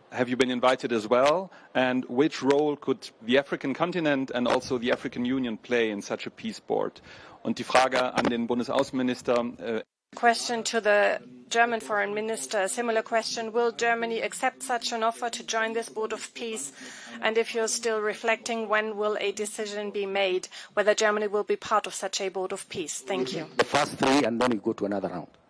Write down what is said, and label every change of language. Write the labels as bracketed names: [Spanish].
[English] have you been invited as well? And which role could the African continent and also the African Union play in such a peace board? [German] Und die Frage an den Bundesaußenminister. [English] Question to the German foreign minister, a similar question. Will Germany accept such an offer to join this board of peace? And if you're still reflecting, when will a decision be made whether Germany will be part of such a board of peace? Thank you. The first three, and then we go to another round.